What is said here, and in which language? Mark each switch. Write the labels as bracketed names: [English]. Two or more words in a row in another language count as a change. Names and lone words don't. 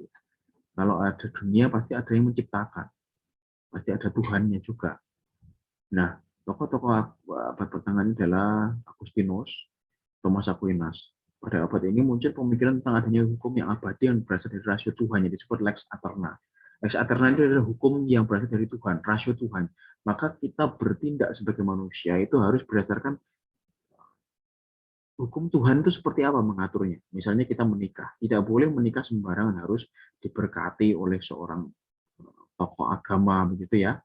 [Indonesian] Kalau ada dunia pasti ada yang menciptakan. Pasti ada Tuhannya juga. Nah, tokoh-tokoh abad pertengahan adalah Agustinus, Thomas Aquinas. Pada abad ini muncul pemikiran tentang adanya hukum yang abadi yang berasal dari rasio Tuhan yang disebut [Latin] lex aeterna. Lex aeterna [Indonesian] itu adalah hukum yang berasal dari Tuhan, rasio Tuhan. Maka kita bertindak sebagai manusia itu harus berdasarkan hukum Tuhan itu seperti apa mengaturnya. Misalnya kita menikah, tidak boleh menikah sembarangan, harus diberkati oleh seorang tokoh agama begitu ya.